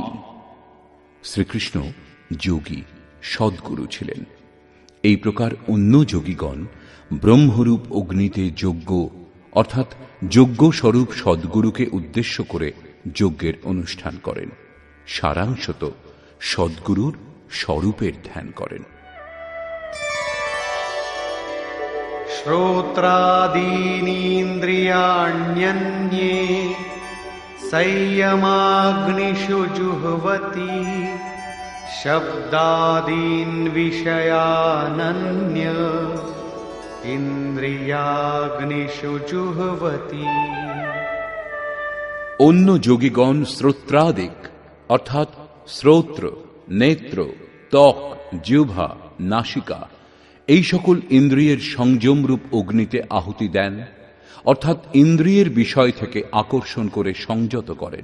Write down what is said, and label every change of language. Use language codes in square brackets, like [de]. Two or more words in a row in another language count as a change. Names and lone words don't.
[bn] শ্রীকৃষ্ণ যোগী সদ্গুরু ছিলেন। এই প্রকার অন্য যোগীগণ ব্রহ্মরূপ অগ্নিতে যজ্ঞ অর্থাৎ যজ্ঞ স্বরূপ সদ্গুরুকে উদ্দেশ্য করে যজ্ঞের অনুষ্ঠান করেন। সারাংশত সদ্গুরুর স্বরূপের ধ্যান করেন। [sa] श्रोत्रादीनीन्द्रियाण्यन्ये संयमाग्निषु जुह्वति शब्दादीन् विषयानन्य इन्द्रियाग्निषु जुह्वति। [bn] অন্য যোগীগণ শ্রোত্রাদিক অর্থাৎ শ্রোত্র, নেত্র, ত্বক, জিহ্বা, নাসিকা এই সকল ইন্দ্রিয়ের সংযমরূপ অগ্নিতে আহুতি দেন, অর্থাৎ ইন্দ্রিয়ের বিষয় থেকে আকর্ষণ করে সংযত করেন।